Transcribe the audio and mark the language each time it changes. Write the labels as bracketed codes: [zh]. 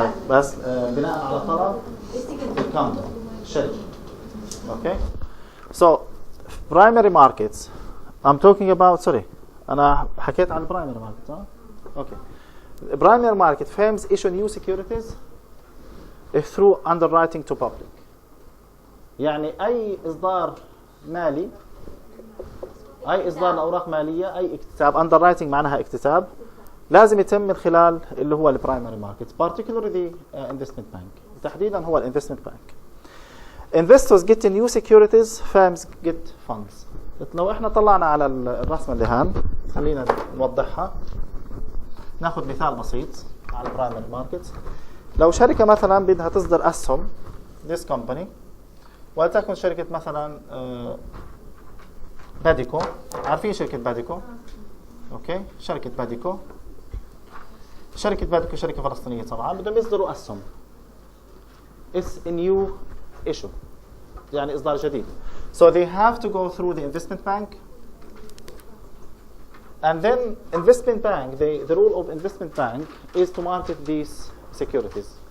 [ar] بس بناء على طلب الكاونتر الشركة. [en] Okay. So primary markets. I'm talking about. Sorry. [ar] أنا حكيت عن primary markets. [en] Okay. The primary market firms issue new securities through underwriting to public. [ar] يعني أي إصدار مالي، أي إصدار لأوراق مالية، أي اكتتاب، underwriting معناها اكتتاب، لازم يتم من خلال اللي هو البرايمري ماركت، [en] particularly the investment bank. [ar] تحديدا هو الانفستمنت بانك. [en] Investors get new securities, firms get funds. [ar] لو احنا طلعنا على الرسمة اللي هان، خلينا نوضحها. ناخذ مثال بسيط على البرايمري ماركت. لو شركة مثلا بدها تصدر أسهم [en] this company، [ar] ولتكن شركة مثلا باديكو. عارفين شركة باديكو؟ اوكي، شركة باديكو شركة فلسطينية طبعا، بدهم يصدروا أسهم. [en] It's a new issue، [ar] يعني إصدار جديد. [en] So they have to go through the investment bank. And then investment bank, the role of investment bank is to market these securities.